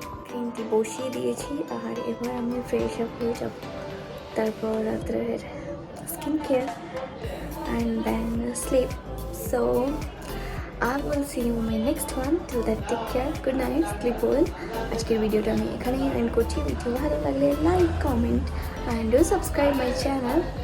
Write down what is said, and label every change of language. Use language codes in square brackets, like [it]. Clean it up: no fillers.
[bn] Green tea বসিয়ে দিয়েছি, আর এবার আমি ফ্রেশ আপ হয়ে যাব, তারপর রাত্রের skin care [en] And then sleep. So I will see you in my next one. Till that, take care, good night, sleep well. [bn] আজকের ভিডিওটা আমি এখানেই এন্ড করছি। ভিডিও ভালো লাগলে like, comment and [en] Do subscribe my channel.